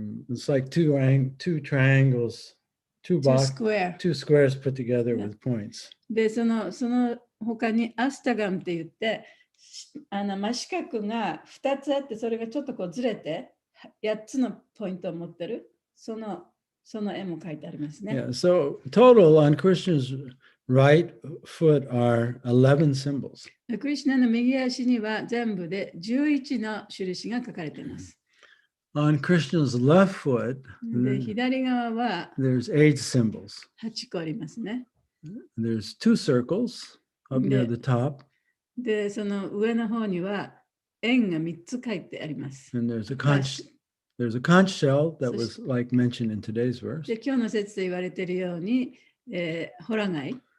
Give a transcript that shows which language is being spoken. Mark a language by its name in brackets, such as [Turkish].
[English] It's like two triangles, two squares put together Yeah. with points. [Japanese] で、その他にアスタガムって言って、真四角が2つあって、それがちょっとこうずれて、8つのポイントを持ってる、その絵も書いてありますね。 [English] Yeah. So total on Krishna's right foot are 11 symbols. [Japanese] クリシュナの右足には全部で11の印が書かれています。 [English] On Krishna's left foot, [Japanese] で、左側は [English] there's 8 symbols. [Japanese] 8個ありますね。 [English] There's 2 circles up near the top, [Japanese] で、その上の方には円が3つ書いてあります。 [English] and there's a conch shell that was like mentioned in today's verse. [Japanese] で、今日の説で言われているように、ホラ貝。